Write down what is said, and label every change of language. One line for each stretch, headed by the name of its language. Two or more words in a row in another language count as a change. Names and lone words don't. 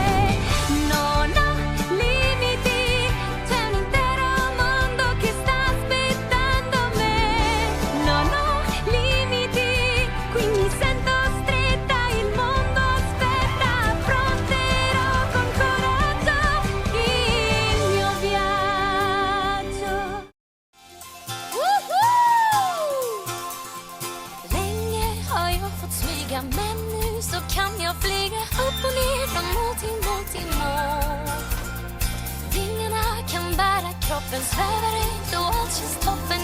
Italian: Non ho limiti, c'è un intero mondo che sta aspettando me. Non ho limiti, qui mi sento stretta, il mondo aspetta. Affronterò con coraggio il mio viaggio.
Swedish: Länge har jag fått smyga, men nu så kan jag flyga upp och ner från mål till mål. Vingarna kan bära kroppen, svävar ut och allt känns toppen.